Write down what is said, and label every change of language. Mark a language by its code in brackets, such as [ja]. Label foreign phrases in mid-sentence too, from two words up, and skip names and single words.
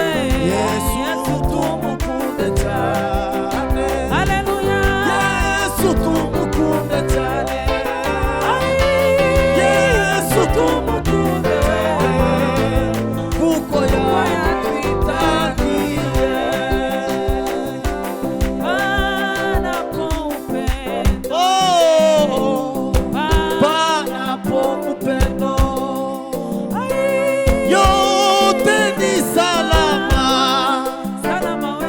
[rw] Yesu tumukunde cyane, haleluya, Yesu tumukunde cyane, Yesu tumukunde, kuko yatwitangiye. [sw] panapo upendo, Oh, panapo upendo, yote ni salama. salama we,